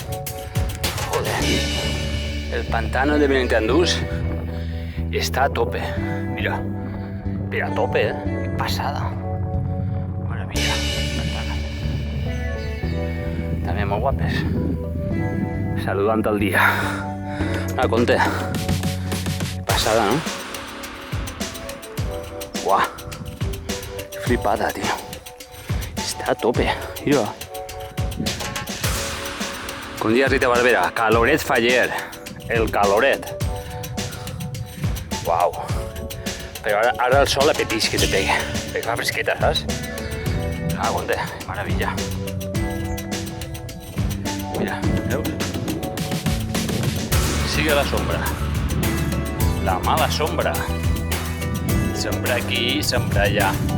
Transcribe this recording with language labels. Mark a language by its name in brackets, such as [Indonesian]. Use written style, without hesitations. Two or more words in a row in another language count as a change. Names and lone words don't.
[Spanish] Joder. El pantano de Benitandús está a tope. Mira. Pero a tope, ¿eh? Qué pasada. Maravilla. Pantano. [Catalan] També molt guapes. Saludant el dia. Ah, compte. [Spanish] Qué pasada, ¿no? Guau. Flipada, tío. Está a tope. Mira. [Catalan] Un dia Rita Barberà, caloret faller, el caloret. Uau. Però ara el sol apeteix que te pegue. Perquè fa fresqueta, saps? Ah, compte, maravilla. Mira, veus? [Spanish] Sigue la sombra. La mala sombra. [Catalan] Sempre aquí, sempre allà.